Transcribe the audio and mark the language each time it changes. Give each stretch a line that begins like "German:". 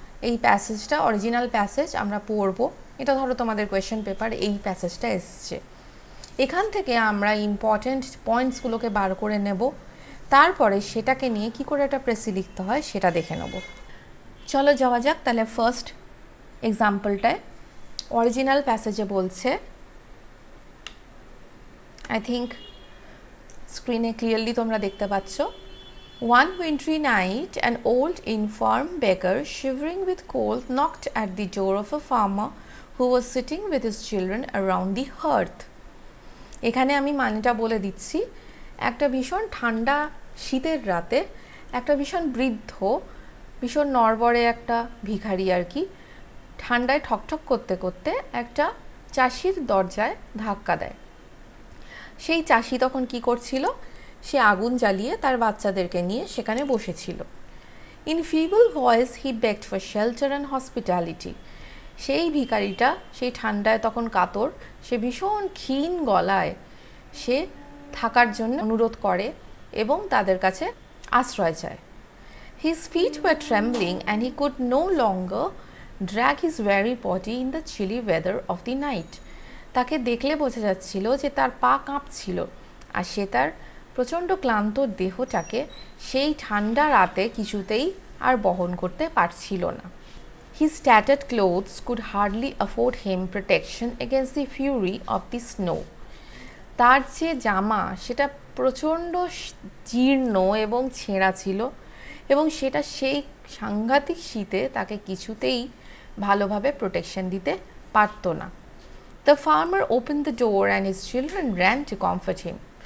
Bangla: এই প্যাসেজটা original passage আমরা পড়বো, এটা ধরো তোমাদের কোয়েশ্চেন পেপার এই প্যাসেজটা এসছে। এখান থেকে আমরা ইম্পর্টেন্ট পয়েন্টসগুলোকে বার করে নেব, তারপরে সেটাকে নিয়ে কি করে একটা প্রেসি লিখতে হয় সেটা দেখে নেব। চলো যাওয়া যাক তাহলে ফার্স্ট এক্সাম্পলটায়। অরিজিনাল প্যাসেজে বলছে, আই থিঙ্ক স্ক্রিনে ক্লিয়ারলি তোমরা দেখতে পাচ্ছ,
English: One wintry night, an old infirm beggar, shivering with cold, knocked at the door of a farmer who was sitting with his children around the hearth.
Bangla: এখানে আমি মানেটা বলে দিচ্ছি। একটা ভীষণ ঠান্ডা শীতের রাতে একটা ভীষণ বৃদ্ধ, ভীষণ নড়বড়ে একটা ভিখারি আর কি, ঠান্ডায় ঠকঠক করতে করতে একটা চাষির দরজায় ধাক্কা দেয়। সেই চাষি তখন কি করছিল, সে আগুন জ্বালিয়ে তার বাচ্চাদেরকে নিয়ে সেখানে বসেছিল।
English: In feeble voice he begged for shelter and hospitality.
Bangla: সেই ভিখারিটা সেই ঠান্ডায় তখন কাতর, সে ভীষণ ক্ষীণ গলায় সে থাকার জন্য অনুরোধ করে এবং তাদের কাছে আশ্রয় চায়।
English: His feet were trembling and he could no longer drag his weary body in the chilly weather of the night.
Bangla: তাকে দেখলে বোঝা যাচ্ছিল যে তার পা কাঁপছিল আর সে তার প্রচণ্ড ক্লান্ত দেহটাকে সেই ঠান্ডা রাতে কিছুতেই আর বহন করতে পারছিল না।
English: His tattered clothes could hardly afford him protection against the fury of the snow.
Bangla: তার যে জামা সেটা প্রচণ্ড জীর্ণ এবং ছেঁড়া ছিল এবং সেটা সেই সাংঘাতিক শীতে তাকে কিছুতেই ভালোভাবে প্রোটেকশন দিতে পারত না।
English: The farmer open the door and his children ran to comfort him.